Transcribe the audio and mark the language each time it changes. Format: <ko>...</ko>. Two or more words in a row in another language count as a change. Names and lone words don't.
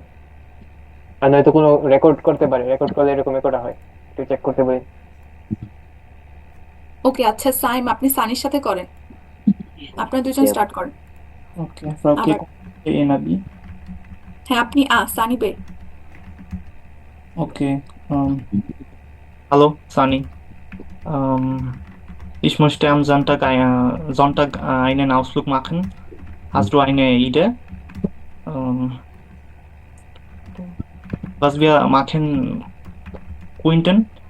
<bn>আর নয়তো কোনো রেকর্ড করতে পারে, রেকর্ড করলে এরকম একটা হয়, একটু চেক করতে পারি। ওকে, আচ্ছা সাইম, আপনি সানির সাথে করেন, আপনারা দুজন Yep. স্টার্ট করেন।</bn> <de>Okay, Frau</de> <bn>আবার Enabi. হ্যাঁ, আপনি সানি বে।</bn> <de>Okay. Hallo, Sani. Ich möchte am Sonntag einen Ausflug machen. Hast du eine Idee? Was wir machen könnten?</de>